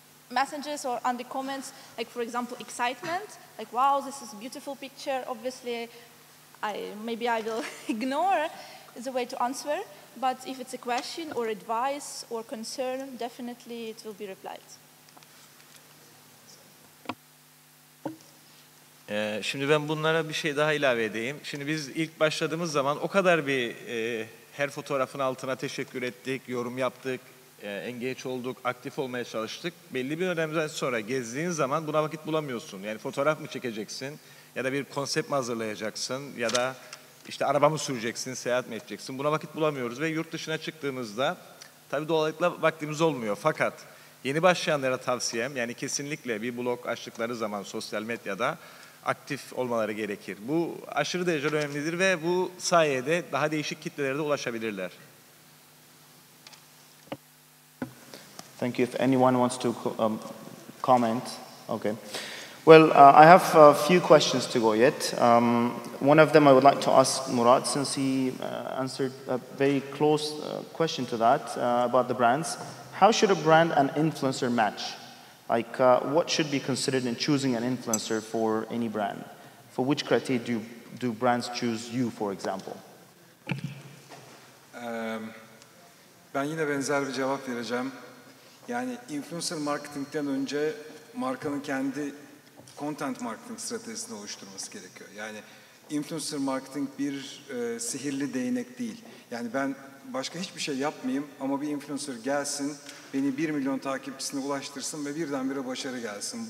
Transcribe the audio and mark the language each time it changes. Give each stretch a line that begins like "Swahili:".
English: Messages or on the comments, like for example, excitement, like wow, this is a beautiful picture, obviously, maybe I will ignore the way to answer, but if it's a question or advice or concern, definitely it will be replied.
Turkish: Şimdi ben bunlara bir şey daha ilave edeyim. Şimdi biz ilk başladığımız zaman o kadar bir her fotoğrafın altına teşekkür ettik, yorum yaptık, engage olduk, aktif olmaya çalıştık. Belli bir dönemden sonra gezdiğin zaman buna vakit bulamıyorsun. Yani fotoğraf mı çekeceksin ya da bir konsept mi hazırlayacaksın ya da işte araba mı süreceksin, seyahat mi edeceksin? Buna vakit bulamıyoruz ve yurt dışına çıktığımızda tabii doğallıkla vaktimiz olmuyor. Fakat yeni başlayanlara tavsiyem, yani kesinlikle bir blog açtıkları zaman sosyal medyada aktif olmaları gerekir. Bu aşırı derecede önemlidir ve bu sayede daha değişik kitlelere de ulaşabilirler.
English: Thank you. If anyone wants to comment, okay. Well, I have a few questions to go yet. One of them I would like to ask Murat, since he answered a very close question to that about the brands. How should a brand and influencer match? Like, what should be considered in choosing an influencer for any brand? For which criteria do brands choose you, for example?
Turkish: Ben yine benzer bir cevap vereceğim. Yani influencer marketingten önce markanın kendi content marketing stratejisini oluşturması gerekiyor. Yani influencer marketing bir sihirli değnek değil. Yani ben başka hiçbir şey yapmayayım ama bir influencer gelsin, beni 1 milyon takipçisine ulaştırsın ve birdenbire başarı gelsin.